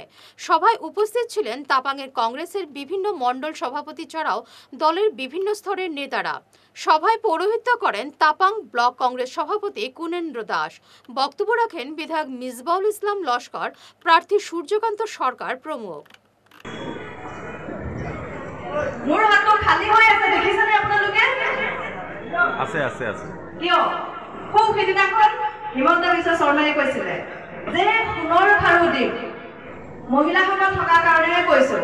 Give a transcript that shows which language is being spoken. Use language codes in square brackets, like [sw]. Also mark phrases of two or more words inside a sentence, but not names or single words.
[bn] সভায় উপস্থিত ছিলেন তাপাংয়ের কংগ্রেসের বিভিন্ন মণ্ডল সভাপতি ছাড়াও দলের বিভিন্ন স্তরের নেতারা। সভায় পৌরোহিত্য করেন তাপাং ব্লক কংগ্রেস সভাপতি কুনেন্দ্র দাস। বক্তব্য রাখেন বিধায়ক মিসবাউল ইসলাম লস্কর, প্রার্থী সূর্যকান্ত সরকার প্রমুখ। [as] মোৰ হাতটো খালি হৈ আছে, দেখিছেনে আপোনালোকে? আছে আছে আছে। কিয়? খুব সিদিনাখন হিমন্ত বিশ্ব শৰ্মাই কৈছিলে যে সোণৰ খাৰু দিম, মহিলাসকল থকাৰ কাৰণেহে কৈছোঁ।